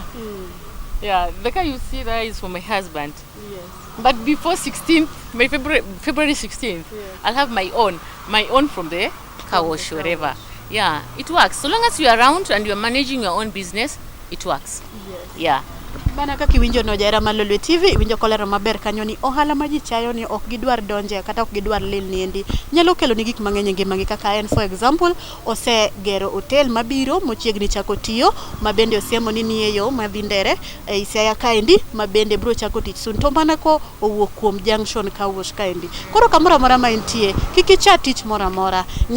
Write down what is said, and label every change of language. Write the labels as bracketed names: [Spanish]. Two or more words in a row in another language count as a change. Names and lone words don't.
[English] Yeah, the car you see there is for my husband. Yes. But before 16th, February 16th, I'll have my own from the car wash, wherever. Yeah, it works. So long as you're around and you're managing your own business, it works. Yes. Yeah. [Luo (Kenya and Tanzania)] Bana kaka winjo no jaera Malolwe TV winjo kolero maber kanyo ni ohala ma ji chayo ni ok gidwar donje kata ok gidwar lil niendi nyalo kelo ni gik mang'eny ngimangi kaka en [English] for example [Luo (Kenya and Tanzania)] ose gero hotel mabiro mochiegni chako tiyo mabende osiemo ni nie yo madhi Ndere e Siaya kaendi mabende bro chako tich sun to mana ko owuok kuom [English] junction car wash [Luo (Kenya and Tanzania)] kaendi koro kamora mora ma intie kiki cha tich mora mora ng'i